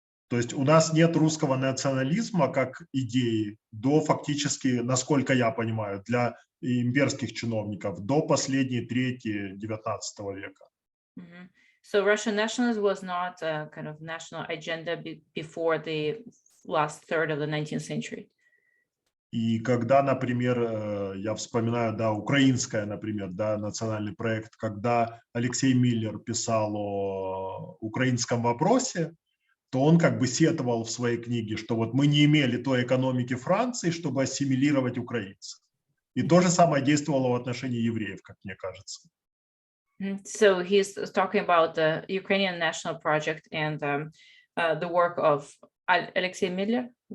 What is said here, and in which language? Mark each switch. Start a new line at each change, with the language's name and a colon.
Russian: То есть у нас нет русского национализма как идеи до фактически, насколько я понимаю, для имперских чиновников до последней трети XIX века.
English: So Russian nationalism was not a kind of national agenda before the last third of the 19th century.
Russian: И когда, например, я вспоминаю, да, украинское, например, да, национальный проект, когда Алексей Миллер писал о украинском вопросе, то он как бы сетовал в своей книге, что вот мы не имели той экономики Франции, чтобы ассимилировать украинцев. И то же самое действовало в отношении евреев, как мне кажется.
English: So he's talking about the Ukrainian national project and the work of Alexei Miller.